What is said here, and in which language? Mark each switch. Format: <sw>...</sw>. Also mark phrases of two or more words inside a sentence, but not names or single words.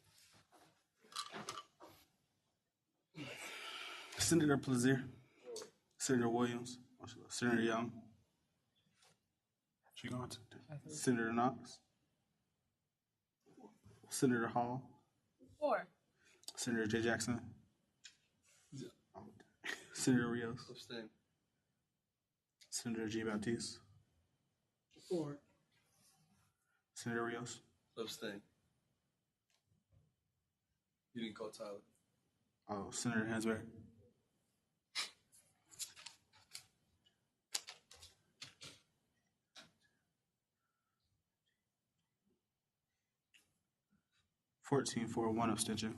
<en>Senator Plaisir, Senator Williams, Senator Young, Senator Knox, Senator Hall, 4. Senator J. Jackson, Senator Rios, Abstain. Senator G. Baptiste, 4. Senator Rios, Abstain. You didn't call Tyler. Senator Hansberry, 14 for 1 abstention.</en>